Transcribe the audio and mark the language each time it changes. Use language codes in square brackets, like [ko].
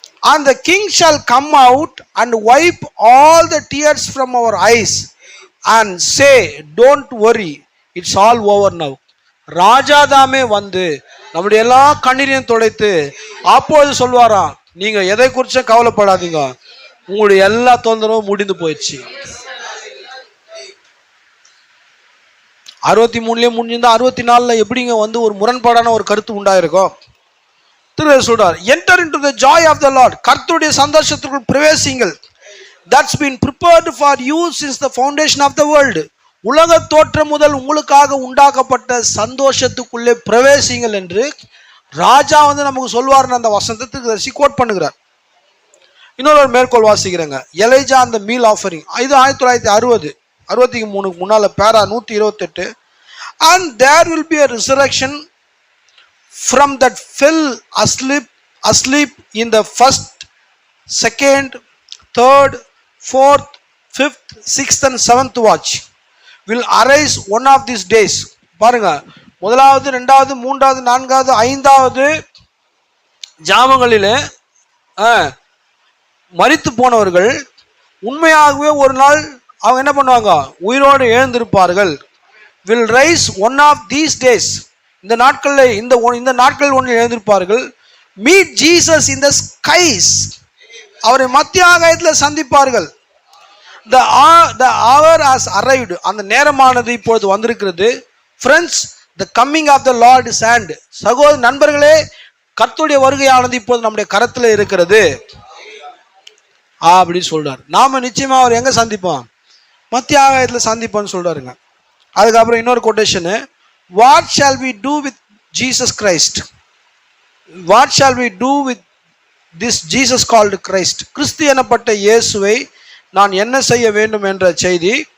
[en] And the king shall come out and wipe all the tears from our eyes and say, don't worry, it's all over now. [ta] ராஜாதாமே வந்து நம்முடைய எல்லா கண்ணீரையும் துடைத்து அப்போது சொல்வாராம், நீங்க எதை குறிச்சும் கவலைப்படாதீங்க, உங்களுடைய எல்லா தொந்தரவும் முடிந்து போயிடுச்சு. 63லே முடிஞ்சிருந்தா 64ல் எப்படிங்க ஒரு முரண்பாடான ஒரு கருத்து உண்டாயிருக்கும். திரு சொல்றார், [en] enter into the joy of the Lord, [ta] கர்த்தருடைய சந்தோஷத்திற்குள் பிரவேசிங்கள். [en] that's been prepared for you since the foundation of the world. [ta] உலக தோற்றம் முதல் உங்களுக்காக உண்டாக்கப்பட்ட சந்தோஷத்துக்குள்ளே பிரவேசிங்கள் என்று ராஜா நமக்கு சொல்வார்னு அந்த வசனத்துக்கு கோட் பண்ணுகிறார். இன்னொரு மேற்கோள் வாசிக்கிறேங்க, எலைஜா அந்த மீல் ஆஃபரிங், இது 1963 முன்னால பேரா 128. [en] and there will be a resurrection from that fell asleep in the first, second, third, fourth, fifth, sixth and seventh watch will arise one of these days. [ta] பாருங்க, 1வது 2வது 3வது 4வது 5வது ஜாமங்களிலே மரித்து போனவர்கள் உண்மையாகவே ஒரு நாள் அவங்க என்ன பண்ணுவாங்க, உயிரோடு எழுந்திருப்பார்கள். [en] will rise one of these days, [ta] இந்த நாட்களில் இந்த நாட்கள் ஒன்று எழுந்திருப்பார்கள். [en] meet Jesus in the skies, [ta] அவரை மத்திய ஆகாயத்தில் சந்திப்பார்கள். [en] the hour has arrived, [ta] அந்த நேரமானது இப்பொழுது வந்திருக்கிறது. [en] friends, the coming of the Lord is hand, [ta] சகோதர நண்பர்களே, கர்த்தருடைய வருகையானது இப்போது நம்முடைய கரத்தில் இருக்கிறது அப்படி சொல்றார். நாம நிச்சயமா அவர் எங்க சந்திப்போம், மத்திய ஆகாயத்தில் சந்திப்போம்னு சொல்றாருங்க. அதுக்கப்புறம் இன்னொரு quotation, [en] what shall we do with Jesus Christ, what shall we do with this Jesus called Christ, [ta] கிறிஸ்து எனப்பட்ட இயேசுவை நான் என்ன செய்ய வேண்டும் என்ற செய்தி.